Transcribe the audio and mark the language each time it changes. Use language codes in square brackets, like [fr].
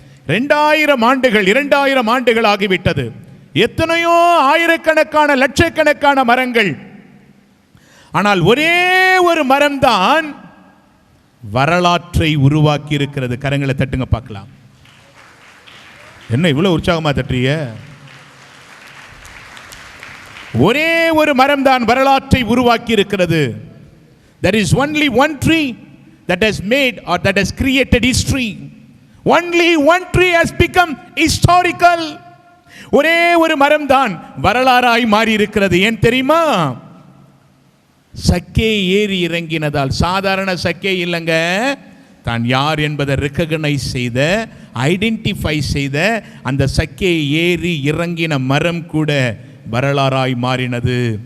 [ta] 2000 ஆண்டுகள் ஆகிவிட்டது. எத்தனையோ ஆயிரக்கணக்கான லட்சக்கணக்கான மரங்கள், ஆனால் ஒரே ஒரு மரம்தான் வரலாற்றை உருவாக்கி இருக்கிறது. கரங்களை தட்டுங்க பார்க்கலாம். என்ன இவ்வளவு உற்சாகமா தட்டுறீங்க? ஒரே ஒரு மரம் தான் வரலாற்றை உருவாக்கி இருக்கிறது. [en] There is only one tree that has made or that has created history. Only one tree has become historical. [ta] ஒரே ஒரு மரம் தான் வரலாறாய் மாறி இருக்கிறது. ஏன் தெரியுமா? சக்கே ஏறி இறங்கினதால். சாதாரண சக்கே இல்லைங்க, தான் யார் என்பதை ரெக்கக்னைஸ் செய்த, ஐடென்டிஃபை செய்த அந்த சக்கே ஏறி இறங்கின மரம் கூட வரலாறாய் மாறினது.